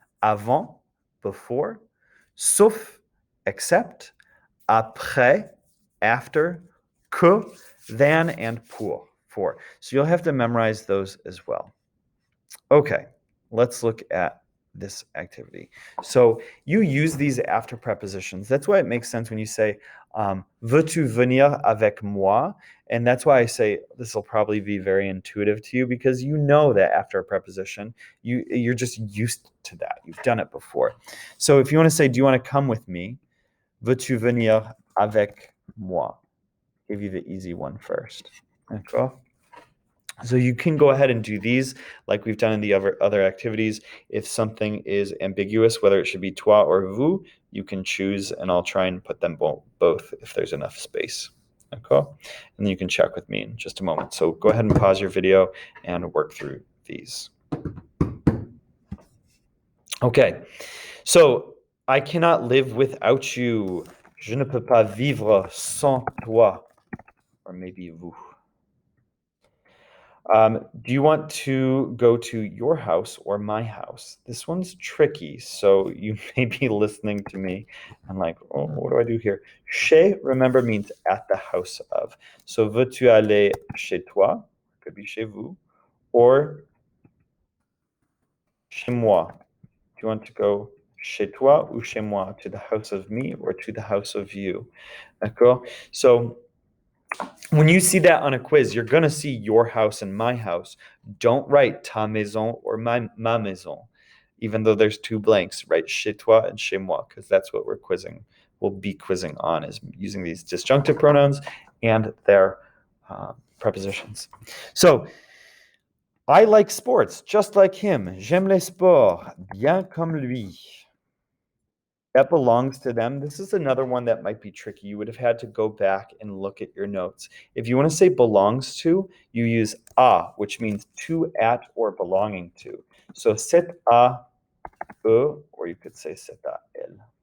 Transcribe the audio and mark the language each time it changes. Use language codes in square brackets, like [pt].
[en] Avant, before. Sauf, except. Après, after. Que, than, and pour, for. So you'll have to memorize those as well. Okay, let's look at this activity. So you use these after prepositions. That's why it makes sense when you say, [fr] veux-tu venir avec moi? [en] And that's why I say this will probably be very intuitive to you because you know that after a preposition, you're just used to that. You've done it before. So if you want to say, do you want to come with me? [fr] Veux-tu venir avec moi? [en] Give you the easy one first. D'accord? So you can go ahead and do these like we've done in the other activities. If something is ambiguous, whether it should be toi or vous, you can choose, and I'll try and put them both if there's enough space. Okay? And then you can check with me in just a moment. So go ahead and pause your video and work through these. Okay, so I cannot live without you. [fr] Je ne peux pas vivre sans toi. [en] Or maybe vous. Do you want to go to your house or my house? This one's tricky, so you may be listening to me and like, oh, what do I do here? Chez, remember, means at the house of. [fr] So, veux-tu aller chez toi? [en] Could be [fr] chez vous. Or chez moi. [en] Do you want to go [fr] chez toi ou chez moi? [en] To the house of me or to the house of you? D'accord? So, when you see that on a quiz, you're going to see your house and my house. Don't write [fr] ta maison [en] or [fr] ma maison, [en] even though there's two blanks. Write chez toi and chez moi, because that's what we'll be quizzing on, is using these disjunctive pronouns and their prepositions. So, I like sports, just like him. [fr] J'aime les sports, bien comme lui. [en] That belongs to them. This is another one that might be tricky. You would have had to go back and look at your notes. If you want to say belongs to, you use à, which means to, at, or belonging to. [fr] So c'est à eux, [en] or you could say [fr] c'est à elle.